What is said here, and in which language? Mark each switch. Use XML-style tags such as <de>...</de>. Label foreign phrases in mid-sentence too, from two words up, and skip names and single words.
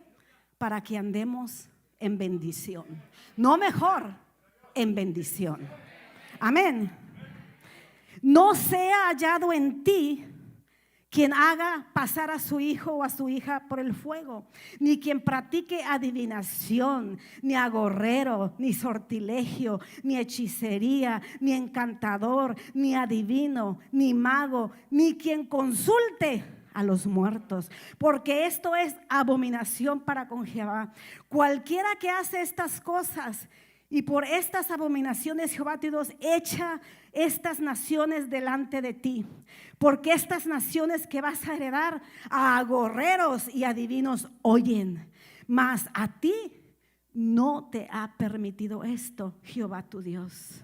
<es>Para que andemos en bendición. No mejor, en bendición. Amén. No sea hallado en ti quien haga pasar a su hijo o a su hija por el fuego, ni quien practique adivinación, ni agorrero, ni sortilegio, ni hechicería, ni encantador, ni adivino, ni mago, ni quien consulte a los muertos, porque esto es abominación para con Jehová. Cualquiera que hace estas cosas, Y por estas abominaciones Jehová tu Dios echa estas naciones delante de ti, porque estas naciones que vas a heredar a agorreros y adivinos oyen, mas a ti no te ha permitido esto Jehová tu Dios.</es>